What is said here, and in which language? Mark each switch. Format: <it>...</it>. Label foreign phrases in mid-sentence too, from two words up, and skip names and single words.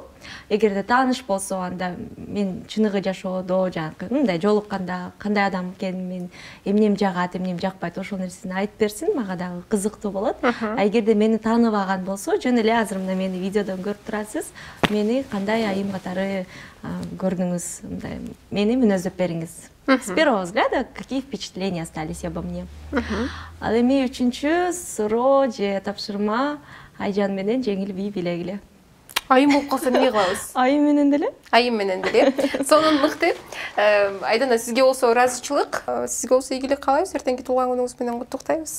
<ky>Эгерде тааныш болсо, анда мен чыныгы жашоодо жанагы мындай жолукканда кандай адам экенин, мен эмнем жагат, эмнем жакпайт, ошол нерсени айтып берсин, мага дагы кызыктуу болот. Эгерде мени тааныбаган болсо, жөн эле азыр мына мени видеодон көрүп турасыз, мени кандай айым катары көрдүңүз, мындай мени мүнөздөп бериңиз.</ky> <ru>С первого взгляда какие впечатления остались обо мне.</ru> <ky>Ал эми үчүнчү суроо же тапшырма Айжан менен жеңил бий билегиле. Айым болуп калса эмне кылабыз? Айым менен деле? Айым менен деле. Сонун мыкты. Айдана, сизге болсо ыраазычылык, сизге болсо ийгилик каалайбыз. Эртеңки туулган күнүңүз менен куттуктайбыз.</ky>